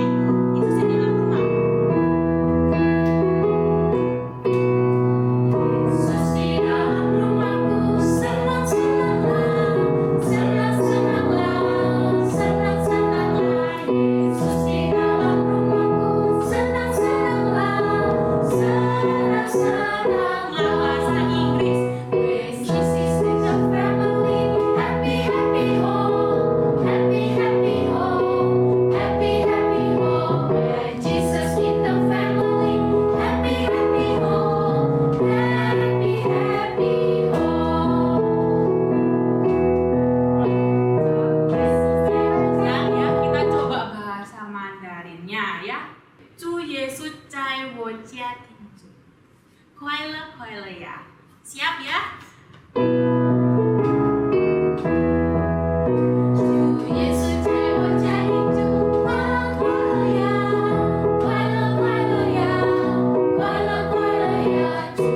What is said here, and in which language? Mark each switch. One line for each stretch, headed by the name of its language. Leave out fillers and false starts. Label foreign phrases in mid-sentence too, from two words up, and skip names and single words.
Indonesian: Yesus ada di dalam rumah. Yesus di dalam rumahku, senang-senanglah, senang-senanglah, senang-senanglah. Yesus di dalam rumahku, senang-senanglah, senang-senanglah. Bahasa Inggris.
English: When Jesus is in the family, happy, happy home, happy, happy home, happy, happy home. When Jesus in the family, happy, happy home, happy, happy home.
Indonesian: Sekarang ya, kita coba bahasa Mandarinnya ya.
Chinese: 祝耶稣在我家庭中快乐快乐呀.
Indonesian: Siap ya?
Chinese: 祝耶稣在我家庭中快乐快乐呀，快乐快乐呀，快乐快乐呀。